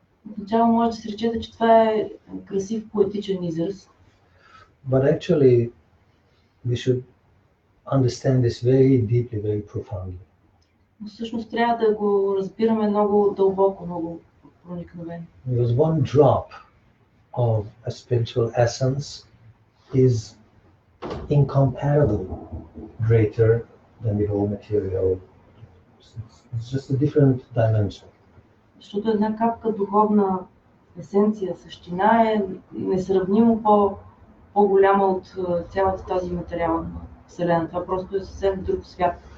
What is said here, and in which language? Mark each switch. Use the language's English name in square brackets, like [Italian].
[Bulgarian] Отначало може да се речете, че това е красив поетичен израз. [English] But actually, we should understand this very deeply, very profoundly. [Bulgarian] Но всъщност трябва да го разбираме много дълбоко, много проникновено. [English] Because one drop of a spiritual essence is incomparably greater than the whole material. It's just a different dimension. [Bulgarian] Защото една капка духовна есенция, същина е несравнимо по-голяма от цялата тази материална вселена. Това просто е съвсем друг свят.